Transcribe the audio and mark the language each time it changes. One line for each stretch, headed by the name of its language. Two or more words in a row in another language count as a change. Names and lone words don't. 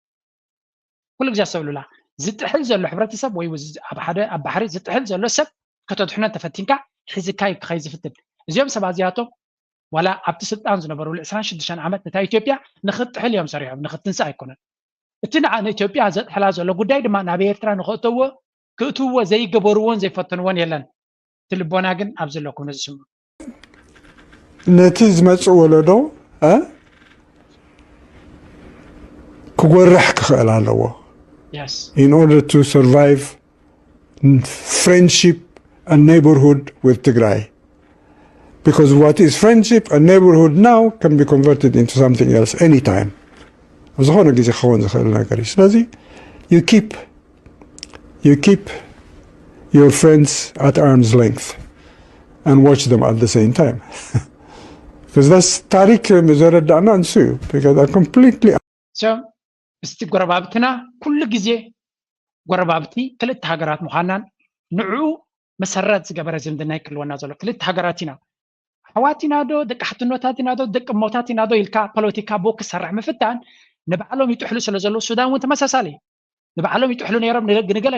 Tigrinya: ኩሉ ግዜ ሰብሉላ ዝጥሕል ዘሎ ሕብረተሰብ ወይ ኣብ ባሕሪ ዝጥሕል ዘሎ ሰብ ከተድሕኖ ተፈቲንካ ሒዝካ ክኸይ ዝፍትን እዚኦም ሰባት እዚኣቶም ዋላ ኣብቲ ስልጣን ዝነበሩሉ 26 ዓመት ነታ ኢትዮጵያ ንክትጥሕል እዮም ሰሪሖም ንክትንሳእ ኣይኮነን እቲ ንኢትዮጵያ ዘጥሕላ ዘሎ ጉዳይ ድማ ናብ ኤርትራ ክእትውዎ ዘይገበርዎን ዘይፈትንዎን የለን እቲ ልቦና ግን ኣብ ዘለኩም ዝስምዑ ነቲ ዝመፅእ ወለዶ ክጎርሕ ክኽእል ኣለዎ
English: in order to survive friendship and neighborhood with Tigray. Because what is friendship and neighborhood now can be converted into something else anytime. You keep your friends at arm's length and watch them at the same time. Because that's Tariq Mizaradana and Su, because they're completely... So,
Tigrinya: እስቲ ጎረባብትና ኩሉ ግዜ ጎረባብቲ ክልተ ሃገራት ምዃናን ንዑ መሰረት ዝገበረ ዝምድና ይክልወና ዘሎ ክልተ ሃገራት ኢና ኣሕዋትና ዶ ደቂ ሓትኖታት ኢና ዶ ደቂ እሞታት ኢና ዶ ኢልካ ፖለቲካ ቦ ክሰርሕ ምፍታን ንባዕሎም ይጥሕሉ ስለ ዘሎ ሱዳን እውን ተመሳሳሊ ንባዕሎም ይጥሕሉ ነይሮም ንገለ